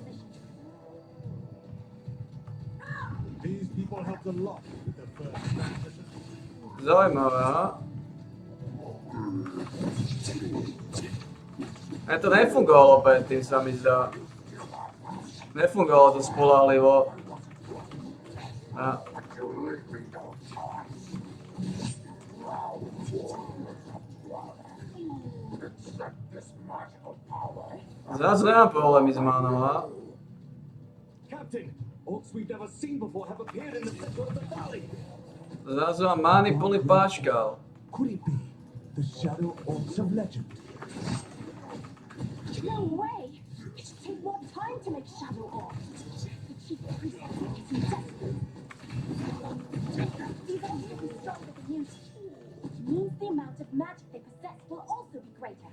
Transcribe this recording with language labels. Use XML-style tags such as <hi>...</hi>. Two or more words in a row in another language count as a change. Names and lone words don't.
<en>These people helped a lot with the first transmission.</en> <sk>Zaujímavé, aha. To nefungovalo predtým, sa mi zdá. Nefungovalo to spoľahlivo. Zrazu nemám problémy s manou, ha?</sk> <en>Captain, orcs we've never seen before have appeared in the center of the valley.</en> <sk>Zrazu mám many plný páškal.</sk> <en>Could it be the shadow orcs of legend? No way! It should take more time to make shadow orcs. The chief priest is desperate. These are really stronger than usual, which means the amount of magic they possess will also be greater.</en>